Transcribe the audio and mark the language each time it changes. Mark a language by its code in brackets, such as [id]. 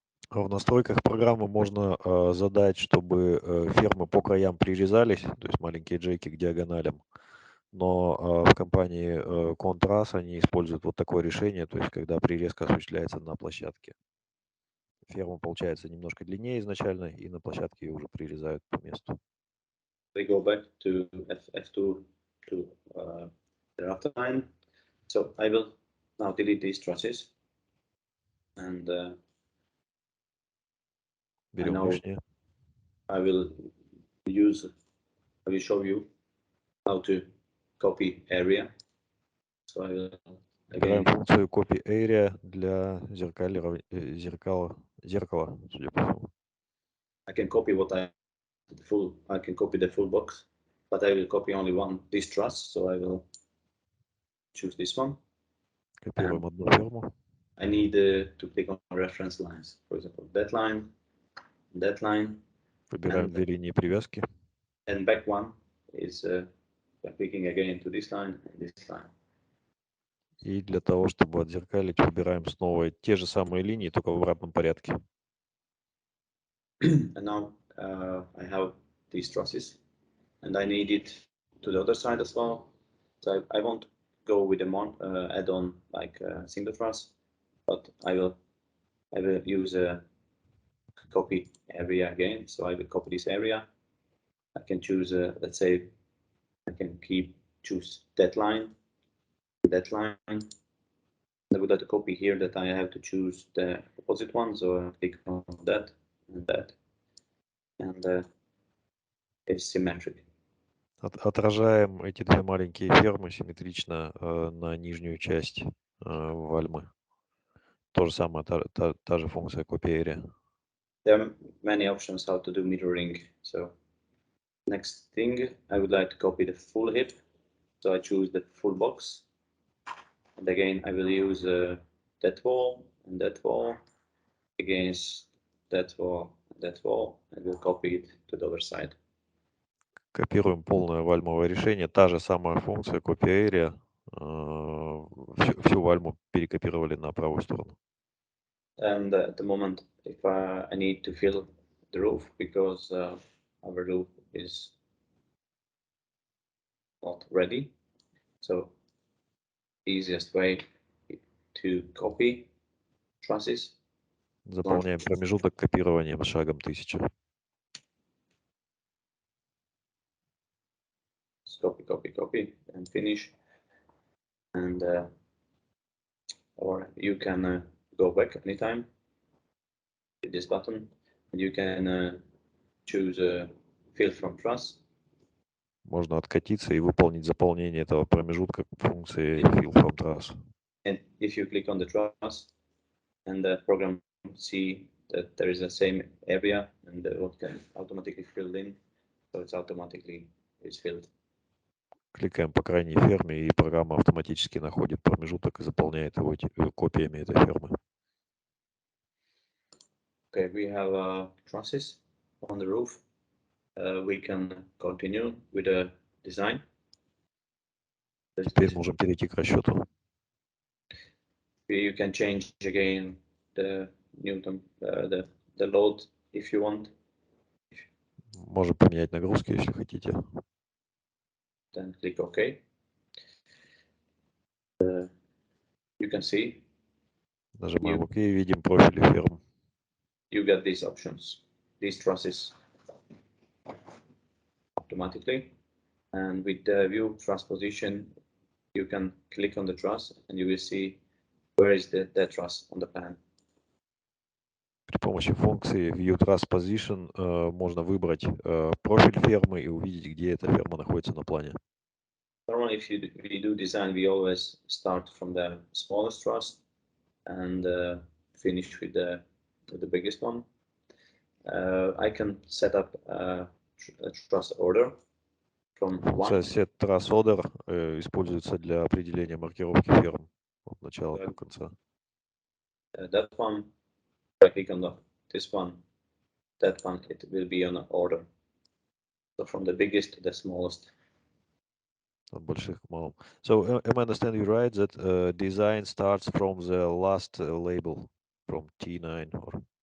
[ru] В настройках программы можно задать, чтобы фермы по краям прирезались, то есть маленькие джеки к диагоналям. Но в компании Contrast они используют вот такое решение, то есть когда прирезка осуществляется на площадке. Ферма получается немножко длиннее изначально, и на площадке ее уже прирезают по месту. [en] We go back to F2 to the rafter line. So I will now delete these trusses, and [ru] Берем лишнее. [en] I will show you how to copy area. So I will [ru] Выбираем функцию Copy Area для зеркала, судя по всему. [en] I can copy I can copy the full box, but I will copy only this truss. So I will choose this one. [ru] Копируем одну ферму. [en] I need to click on reference lines. For example, that line. [ru] Выбираем две линии привязки. [en] And back one is clicking again to this line and this line. [ru] И для того, чтобы отзеркалить, выбираем снова те же самые линии, только в обратном порядке. [en] And now I have these trusses, and I need it to the other side as well. So I won't go with the add-on like single truss, but I will use a copy area again. So I will copy this area. I can choose, let's say, I can choose that line. I would like to copy here that I have to choose the opposite one. So I click on that and that, and it's symmetric. [ru] Отражаем эти две маленькие фермы симметрично на нижнюю часть вальмы. То же самое, та же функция Copy Area. [en] There are many options how to do mirroring. So next thing, I would like to copy the full hip. So I choose the full box. And again, I will use that wall and that wall against that wall and that wall, and we'll copy it to the other side. [ru] Копируем полное вальмовое решение. Та же самая функция Copy Area. Всю вальму перекопировали на правую сторону. [en] And at the moment, if I need to fill the roof because our roof is not ready, so easiest way to copy trusses. [ru] Заполняем промежуток копированием шагом 1000. [en] Copy, and finish. And or you can go back anytime with this button, and you can choose fill from truss. [ru] Можно откатиться и выполнить заполнение этого промежутка функции fill from truss. [en] And if you click on the truss, and the program see that there is the same area, and what can automatically fill in, so it's automatically filled. [ru] Кликаем по крайней ферме, и программа автоматически находит промежуток и заполняет его копиями этой фермы. [en] Okay, we have trusses. on the roof, we can continue with the design. [ru] Теперь можем перейти к расчету. [en] You can change again the Newton, the load if you want. [ru] Можем поменять нагрузки, если хотите. [en] Then click OK. You can see. [ru] Нажимаем ОК и видим профили ферм. [en] You get these options, these trusses automatically. And with the view truss position, you can click on the truss and you will see where is the truss on the plan. [ru] При помощи функции View Truss Position можно выбрать профиль фермы и увидеть, где эта ферма находится на плане. [en] Normally, if we do design, we always start from the smallest truss and finish with the biggest one. I can set up a truss order from [ru] Функция [en] one. [ru] Set Truss Order используется для определения маркировки ферм от начала до конца. [en] That one, if I click on this one, that one, it will be on order. So from the biggest to the smallest. [ru] От больших к малым. [en] So am I understand you right that design starts from the last label, from T9 or?